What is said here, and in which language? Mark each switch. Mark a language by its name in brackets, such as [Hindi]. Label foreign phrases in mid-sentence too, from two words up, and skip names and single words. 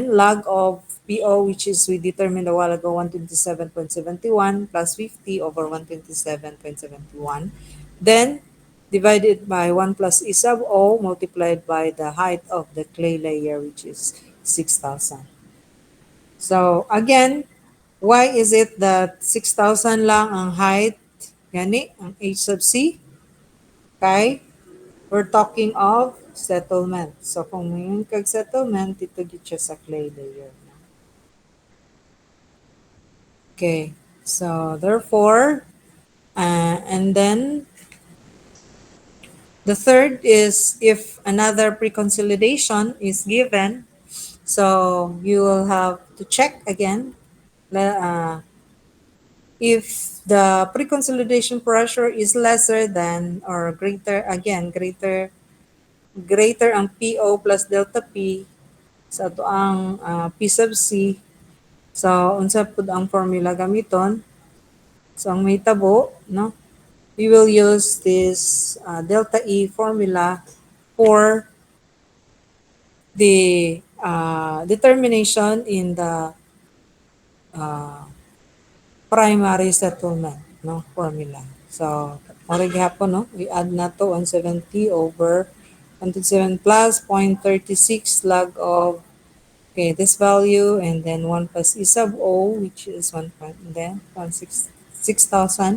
[English] Then log of PO, which is we determined a while ago, 127.71 plus 50 over 127.71. Then divided by 1 plus E sub O multiplied by the height of the clay layer, which is 6,000. So again, why is it that 6,000 [Hiligaynon] lang ang [English] height? [Hiligaynon] Gani, ang H sub C? Okay? [English] We're talking of settlement. [Hiligaynon] So kung mayroon kag settlement, ito gid siya sa clay layer. [English] Okay. So therefore, and then the third is if another pre-consolidation is given, so you will have to check again if the pre-consolidation pressure is lesser than or greater, again, greater ang PO plus delta P [Hiligaynon] sa ato ang [English] P sub C. [Cebuano] So, unsa pud ang formula gamiton? [Hiligaynon] So, ang may tabo, no? [English] We will use this delta E formula for the determination in the uh, primary settlement, no, formula. So, already gihapon, no, we add na to 170 over 107 plus 0.36 log of, okay, this value, and then 1 plus E sub O, which is 1 point, and then 6,000.